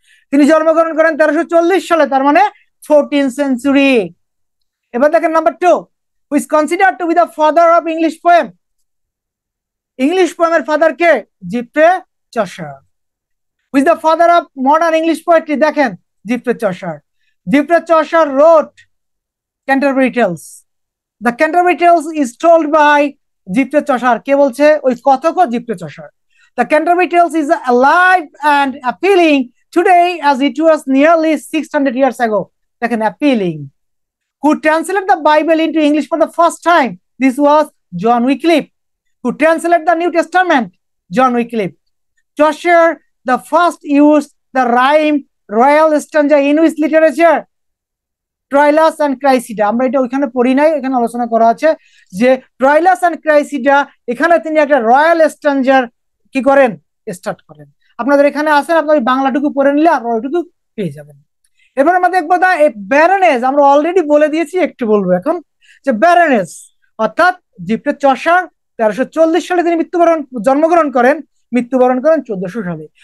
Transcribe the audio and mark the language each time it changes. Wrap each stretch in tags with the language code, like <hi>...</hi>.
<bn>তিনি জন্মগ্রহণ করেন 1340 সালে, তার মানে 14th সেঞ্চুরি।</bn> <en>এবার দেখেন number 2, who is considered to be the father of English poem?</en> <bn>English পোয়েমের father K?</bn> <en>Geoffrey Chaucer. Who is the father of modern English poetry?</en> <bn>দেখেন Giuffre Chaucer.</bn> <en>Geoffrey Chaucer wrote Canterbury Tales. The Canterbury Tales is told by Geoffrey Chaucer,</en> <bn>কে বলছে? ওই কথক</bn> <en>Geoffrey Chaucer. The Canterbury Tales is alive and appealing today as it was nearly 600 years ago.</en> <bn>দেখেন, appealing.</bn> <en>Who translated the Bible into English for the first time? This was John Wycliffe. Who translated the New Testament? John Wycliffe. Chaucer, the first used the rhyme royal stanza in which literature? Troilus and Criseyde.</en> <bn>আমরা এটা ওইখানে পড়ি নাই, এখানে আলোচনা করা আছে যে ট্রাইলাস অ্যান্ড ক্রাইসিডা, এখানে তিনি একটা রয়্যাল স্ট্যান্ডার কি করেন? স্টার্ট করেন। আপনাদের এখানে আসেন, আপনার বাংলাটুকু পড়ে নিলে আর ওইটুকু পেয়ে যাবেন। এবার আমরা দেখবো দা ব্যারনেস, আমরা অলরেডি বলে দিয়েছি, একটু বলবো এখন যে ব্যারনেস অর্থাৎ জিপ্রে চষার 1340 সালে তিনি জন্মগ্রহণ করেন, মৃত্যুবরণ করেন 1400 সালে।</bn>